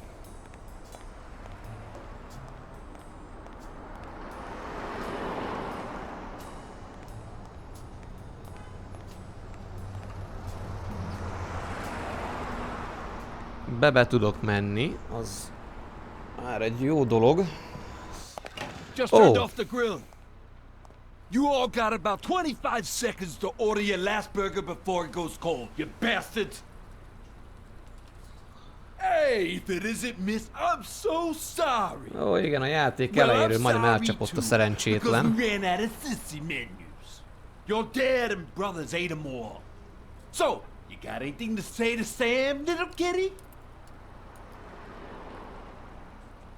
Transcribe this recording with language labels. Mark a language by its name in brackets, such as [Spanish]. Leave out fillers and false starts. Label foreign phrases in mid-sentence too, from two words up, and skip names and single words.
[Hungarian] Be tudok menni, az már egy jó dolog. [English] Just turned off the grill. You all got about 25 seconds to order your last burger before it goes cold, you bastards! Hey, if it isn't Miss, I'm so sorry! [Hungarian] Ó, igen, a játék elejéről majdnem elcsapott a szerencsétlen. [English] We ran out of sissy menus. Your dad and brothers ate them all. So, you got anything to say to Sam, little kitty?